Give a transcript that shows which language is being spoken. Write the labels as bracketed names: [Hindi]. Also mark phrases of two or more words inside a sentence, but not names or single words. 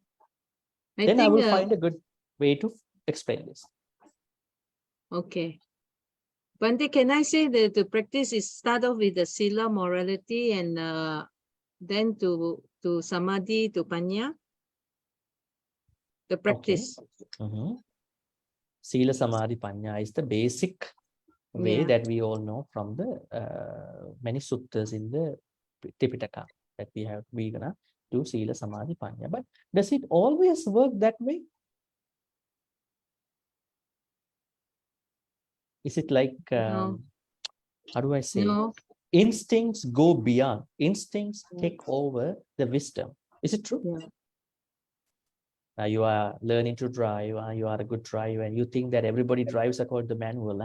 [English] I will find a good way to explain this. Okay. Bhante, can I say that the practice is start off with the sila, morality, and then to samadhi, to panya? The practice. Okay. [Pali] Sila, samadhi, panya [English] is the basic way that we all know from the many suttas in the Tipitaka that we're gonna do [Pali] sila, samadhi, panya. [English] But does it always work that way? Is it like No. how do I say? No. Instincts go beyond. Instincts take over the wisdom. Is it true? Yeah. Now you are learning to drive, you are a good driver, and you think that everybody drives according to the manual.